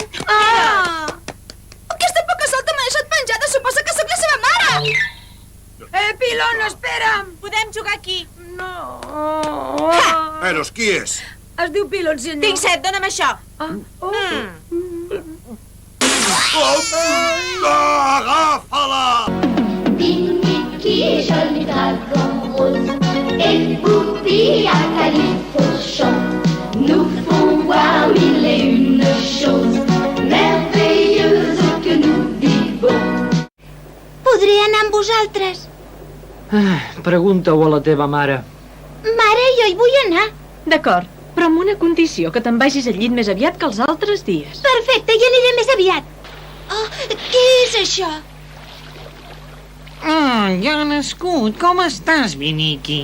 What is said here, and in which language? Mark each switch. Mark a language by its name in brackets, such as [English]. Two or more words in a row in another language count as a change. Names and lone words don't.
[Catalan] Aquesta poca solta m'ha deixat penjada, suposa que sóc la seva mare. Pilon, espera'm. Podem jugar aquí. No. Però qui és? Es diu Pilon, senyor. Tinc set, dona'm això. Agafa-la! [French] Qui joli dragon rose, épouvis à Califourchon, nous font voir mille et une choses merveilleuses que nous vivons. [Catalan] Podré anar amb vosaltres? Pregunta-ho a la teva mare. Mare, jo hi vull anar. D'acord, però amb una condició, que te'n vagis al llit més aviat que els altres dies. Perfecte, hi aniré més aviat. Oh, què és això? Ja ha nascut. Com estàs, Viniki?